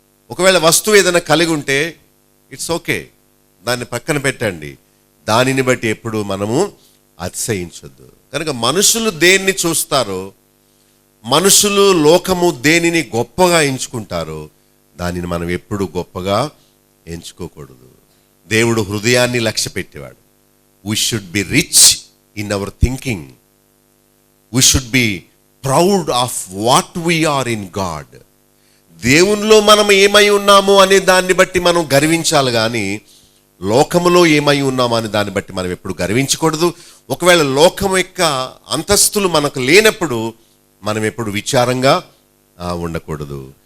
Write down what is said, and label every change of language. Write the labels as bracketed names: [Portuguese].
[Telugu] ఒకవేళ వస్తువు ఏదైనా కలిగి ఉంటే [English] it's okay, [Telugu] దాన్ని పక్కన పెట్టండి. దానిని బట్టి ఎప్పుడు మనము అతిశయించొద్దు. కనుక మనుషులు దేన్ని చూస్తారో, మనుషులు లోకము దేనిని గొప్పగా ఎంచుకుంటారో, దానిని మనం ఎప్పుడు గొప్పగా ఎంచుకోకూడదు. దేవుడు హృదయాన్ని లక్ష్య పెట్టేవాడు. [English] We should be rich in our thinking. We should be proud of what we are in God. [Telugu] దేవునిలో మనం ఏమై ఉన్నాము అనే దాన్ని బట్టి మనం గర్వించాలి, కానీ లోకములో ఏమై ఉన్నాము అనే దాన్ని బట్టి మనం ఎప్పుడు గర్వించకూడదు. ఒకవేళ లోకం యొక్క అంతస్తులు మనకు లేనప్పుడు మనం ఎప్పుడు విచారంగా ఉండకూడదు.